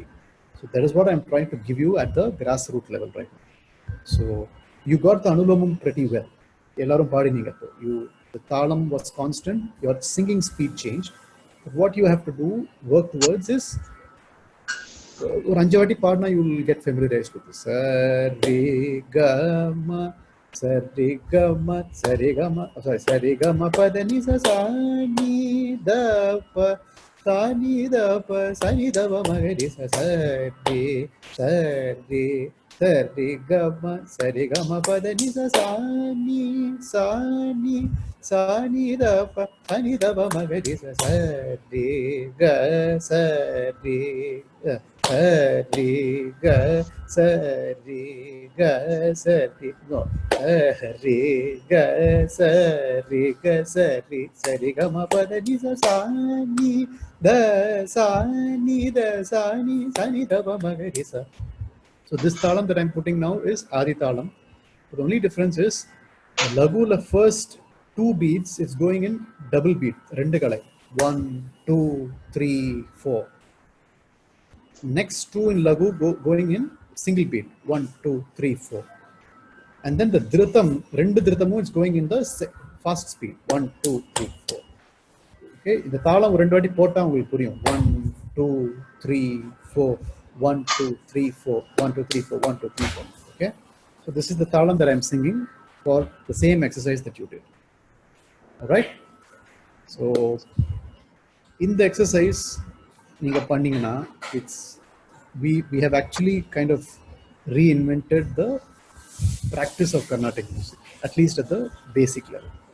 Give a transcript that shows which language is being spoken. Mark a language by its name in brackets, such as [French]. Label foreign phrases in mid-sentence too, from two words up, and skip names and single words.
[English] So that is what I'm trying to give you at the grassroots level right now. So you got the Anulomam pretty well. The talam was constant, your singing speed changed. But what you have to do, work towards is, or Anjavati Padna, you will get familiarized with this. Sarigama, Sarigama, Sarigama, sorry, Sarigama, Padani, Sani, Dapa, Sani, Dapa, Sani, Dapa, Magari, Sari, Sari, Sarigama, Sarigama, Padani, Sani, Sani, Sani, Dapa, Sani, Dapa, Magari, Sari, Ga, Sari, Sari, Ga, Sari, Ga, Sari, no, Sari, Ga, Sari, Ga, Sari, Sarigama, Padani, Sani, Da, Sani, Da, Sani, Sani, Dapa, Magari, Sa. So this talam that I'm putting now is Adi talam. The only difference is the lagu, the first 2 beats is going in double beat. 1, 2, 3, 4. Next 2 in lagu going in single beat. 1, 2, 3, 4. And then the dhritam, [Tamil] rendu dhritamu [English] is going in the fast speed. [Tamil] 1, 2, 3, 4. [English] Okay, the [Tamil] talam rendu vaati potta ungalku puriyum. [English] 1, 2, 3, 4. 1, 2, 3, 4. 1, 2, 3, 4. 1, 2, 3, 4. Okay, so this is the talam that I'm singing for the same exercise that you did. All right. So in the exercise, it's we have actually kind of reinvented the practice of Carnatic music, at least at the basic level.